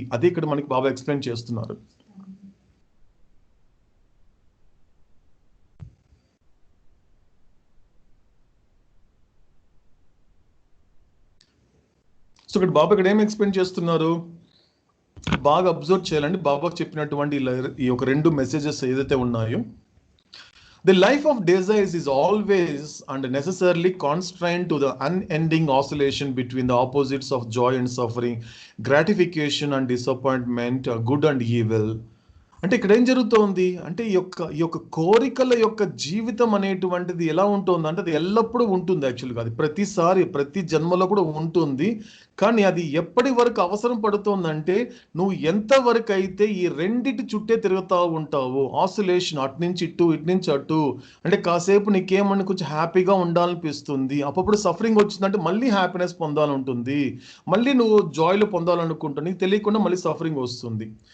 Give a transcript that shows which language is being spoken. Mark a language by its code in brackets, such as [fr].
[te] అదే ఇక్కడ మనకి బాబా ఎక్స్ప్లెయిన్ చేస్తున్నారు. సో ఇక్కడ బాబా ఇక్కడ ఏం ఎక్స్ప్లెయిన్ చేస్తున్నారు బాగా అబ్జర్వ్ చేయాలండి. బాబాకు చెప్పినటువంటి ఈ ఒక 2 మెసేజెస్ ఏదైతే ఉన్నాయో, [en] the life of desires is always and necessarily constrained to the unending oscillation between the opposites of joy and suffering, gratification and disappointment, good and evil. [te] అంటే ఇక్కడ ఏం జరుగుతోంది అంటే ఈ యొక్క కోరికల యొక్క జీవితం అనేటువంటిది ఎలా ఉంటుంది అంటే అది ఎల్లప్పుడూ ఉంటుంది. యాక్చువల్గా అది ప్రతి జన్మలో కూడా ఉంటుంది. కానీ అది ఎప్పటి వరకు అవసరం పడుతుందంటే నువ్వు ఎంతవరకు అయితే ఈ రెండిటి చుట్టే తిరుగుతూ ఉంటావు, ఆసిలేషన్, అటు నుంచి ఇటు ఇటు నుంచి అటు, అంటే కాసేపు నీకేమన్నా కొంచెం హ్యాపీగా ఉండాలనిపిస్తుంది, అప్పుడు సఫరింగ్ వచ్చిందంటే మళ్ళీ హ్యాపీనెస్ పొందాలంటుంది, మళ్ళీ నువ్వు జాయ్లో పొందాలనుకుంటావు, నీకు తెలియకుండా మళ్ళీ సఫరింగ్ వస్తుంది.